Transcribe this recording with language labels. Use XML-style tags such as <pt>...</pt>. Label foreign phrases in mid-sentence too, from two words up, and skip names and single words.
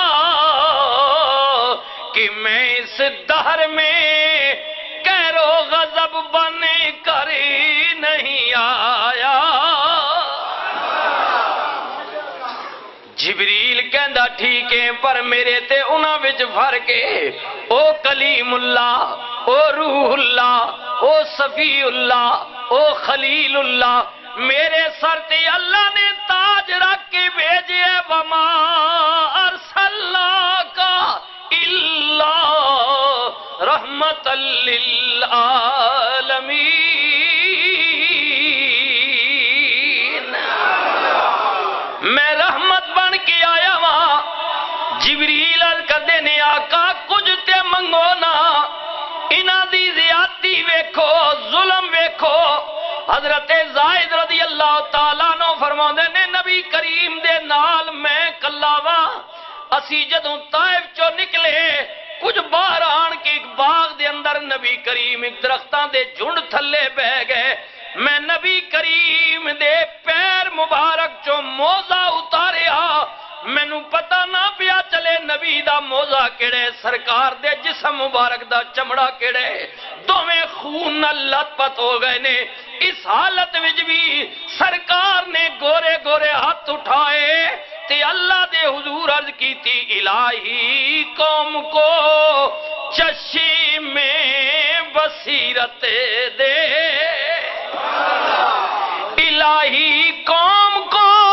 <ur>کہ میں اس دہر میں قہر و غضب بن کر نہیں آیا</ur> <pa>جبریل کہندا ٹھیک ہے پر میرے تے انہاں وچ فرق ہے او کلیم اللہ او روح اللہ او صفی اللہ او خلیل اللہ میرے سر تے اللہ نے تاج رکھ کے بھیجے</pa> <ar>وما ارسلناک الا رحمت للعالمین</ar> <pa>میں رحمت بن کے آیا وہاں جبریل کدے نے آقا کچھ تے منگو نا انہاں دی زیادتی ویکھو ظلم ویکھو حضرت زائد</pa> <ar>رضی اللہ تعالیٰ</ar> <pa>نو فرماندے نے نبی کریم دے نال میں کلاوا اسی جدوں طائف چو نکلے کچھ باہر آن کے ایک باغ دے اندر نبی کریم ایک درختاں دے جھنڈ تھلے بہ گئے میں نبی کریم دے پیر مبارک چو موزہ اتاریا مینوں پتہ نہ پیا چلے نبی دا موزہ کیڑے سرکار دے جسم مبارک دا چمڑا کیڑے دوویں خون نال لت پت ہو گئے نے اس حالت وچ بھی سرکار نے گورے گورے ہاتھ اٹھائے تے اللہ دے حضور عرض کی تھی</pa> <ur>الہی قوم کو چشم بصیرت دے الہی قوم کو</ur>